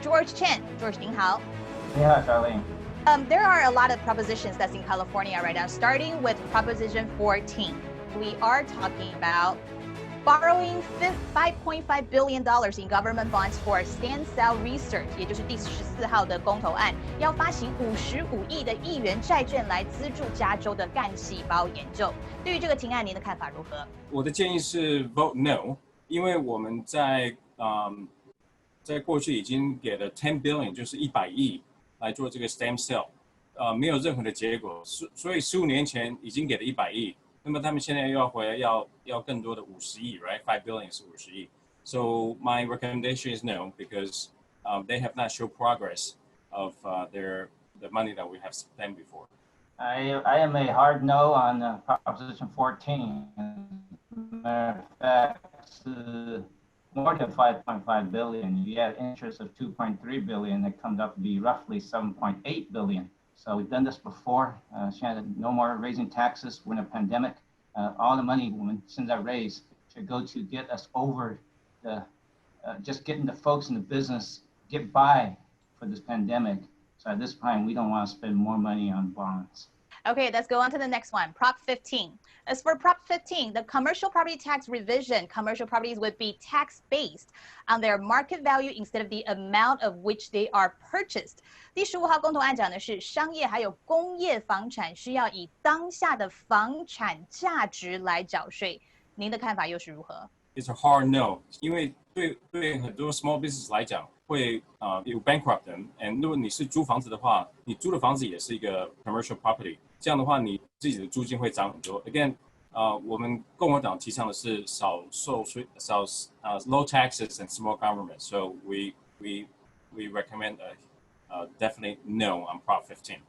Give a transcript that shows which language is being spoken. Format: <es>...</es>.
<zh>George Chen，George 您好。你好，小林。</zh> <en>There are a lot of propositions that's in California right now, starting with Proposition 14. We are talking about borrowing $5.5 billion in government bonds for stem cell research,</en> <zh>也就是第14号的公投案，要发行55亿的亿元债券来资助加州的干细胞研究。对于这个提案，您的看法如何？我的建议是</zh> <en>vote no，</en> <zh>因为我们在过去已经给了10 billion， 就是100亿。来做这个 stem cell， 没有任何的结果，所以15年前已经给了100亿，那么他们现在又要回来要更多的50亿 ，right？ 5 billion 是50亿。</zh> <en>So my recommendation is no because they have not shown progress of the money that we have spent before. I am a hard no on Proposition 14. Matter of fact, more than 5.5 billion. You add interest of 2.3 billion, it comes up to be roughly 7.8 billion. So we've done this before. Shannon, no more raising taxes. We're in a pandemic. All the money since I raised should go to get us over just getting the folks in the business get by for this pandemic. So at this time, we don't want to spend more money on bonds. Okay, let's go on to the next one, Prop 15. As for Prop 15, the commercial property tax revision, commercial properties would be tax-based on their market value instead of the amount of which they are purchased.</en> <zh>第15号公投案讲的是商业还有工业房产需要以当下的房产价值来缴税。您的看法又是如何？</zh> <en>It's a hard no，</en> <zh>因为对很多</zh> <en>small business</en> <zh>来讲会有</zh> <en>bankrupt them，</en> <zh>and 如果你是租房子的话，你租的房子也是一个</zh> <en>commercial property，</en> <zh>这样的话你自己的租金会涨很多。</zh> <en>Again，</en> <zh>我们共和党提倡的是少受税、</zh> <en>low taxes and small government， so we recommend definitely no on Prop 15.</en>